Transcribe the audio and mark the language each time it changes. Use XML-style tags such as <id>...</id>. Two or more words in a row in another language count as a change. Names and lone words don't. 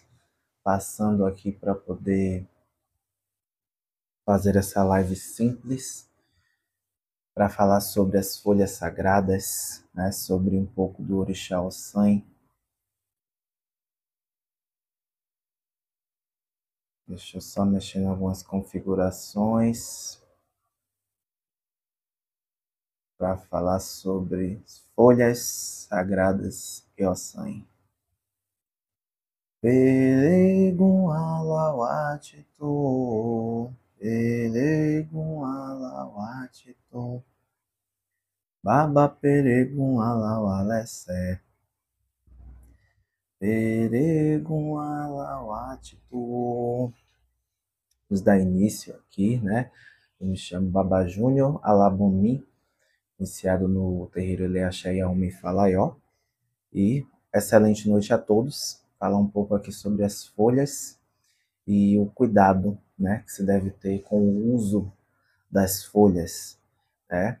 <pt>Passando aqui para poder fazer essa live simples para falar sobre as folhas sagradas, né, sobre um pouco do Orixá Ossan. Deixa eu só mexer em algumas configurações para falar sobre folhas sagradas e Ossan.</pt> <yo>Pelegum alawatitu, pelegum alawatitu, baba peregum alawalese, peregum alawatitu.</yo> <pt>Vamos dar início aqui, né? Eu me chamo Baba Júnior Alabumi, iniciado no terreiro Eleaxé Yaomi Falaió. E excelente noite a todos. Falar um pouco aqui sobre as folhas e o cuidado, né, que se deve ter com o uso das folhas, né?</pt>